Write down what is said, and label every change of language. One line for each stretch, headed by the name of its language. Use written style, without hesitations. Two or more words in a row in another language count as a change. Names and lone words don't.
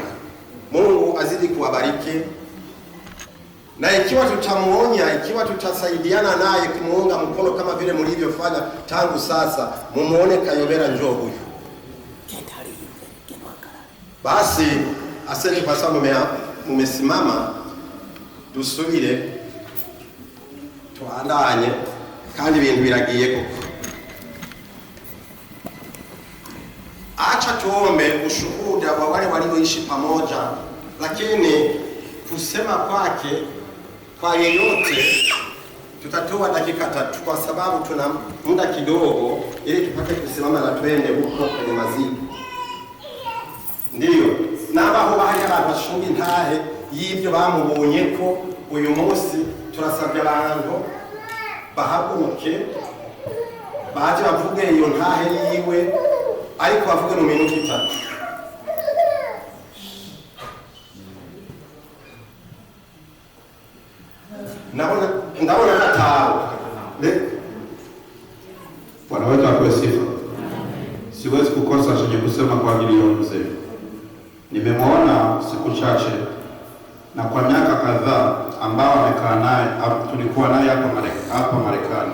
Swahili: Mungu azidi kuwabariki. Na ikiwa tutamuonya, ikiwa tutasaidiana naye kumuunga mkono kama vile mlivyofanya tangu sasa, mumuone Kayobera njoo huyu. Basi asante kwa sababu mumesimama,
Rundi: dusubire tuandanye kandi ibintu biragiye koko.
Swahili: Acha tuombe ushuhuda wa wale walioishi pamoja, lakini kusema kwake kwa yeyote tutatoa dakika 3 kwa sababu tuna muda kidogo ili tupate kusimama na twende huko kwenye maziko. Ndiyo,
Rundi: nabaho bahari abantu bashunga intahe y'ibyo bamubonye ko uyu munsi turasabye abantu bahaguruke baje bavuge iyo ntahe yiwe, ariko bavuge mu minota 3. Ndabona natao.
Swahili: Bwana wetu apewe sifa. Siwezi kukosa chenye kusema kwa ajili ya mzee. Nimemwona siku chache na kwa miaka kadhaa ambao amekaa naye, tulikuwa naye hapa Marekani.